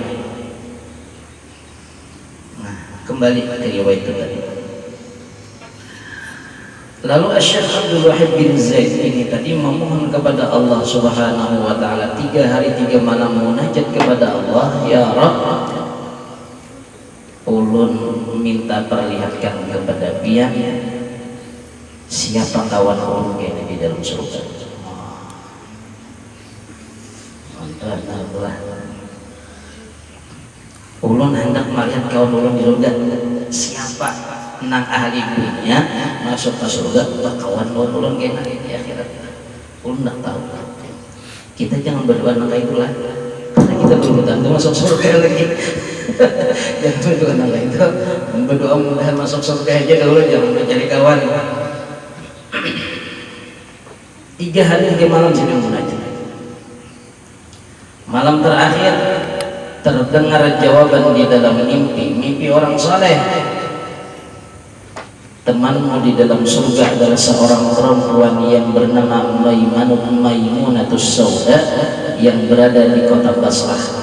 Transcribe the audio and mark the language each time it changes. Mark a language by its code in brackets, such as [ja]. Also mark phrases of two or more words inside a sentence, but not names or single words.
[id] Nah kembali ke riwayat itu tadi. Lalu Syekh Abdul Wahid bin Zaid ini tadi memohon kepada Allah [ar] Subhanahu wa taala [id] 3 hari 3 malam munajat kepada Allah, [ar] ya Rabb, [bjn] ulun minta perlihatkan kepada pian siapa kawan ulun kene di dalam surga. Ulun hendak melihat kawan ulun di surga, siapa nang ahli dunia masuk ke surga, kawan ulun kena di akhirat. Ulun tak tahu. [id] Kita jangan berdoa nang itulah, karena kita belum tentu masuk surga lagi. Jangan berdoa nang itu, berdoa mudahan masuk surga aja dulu, jangan mencari kawan. 3 hari 3 malam sini munajat. Malam terakhir terdengar jawaban di dalam mimpi orang saleh. Temanmu di dalam surga adalah seorang perempuan yang bernama Maimunatus Sauda yang berada di kota Basrah.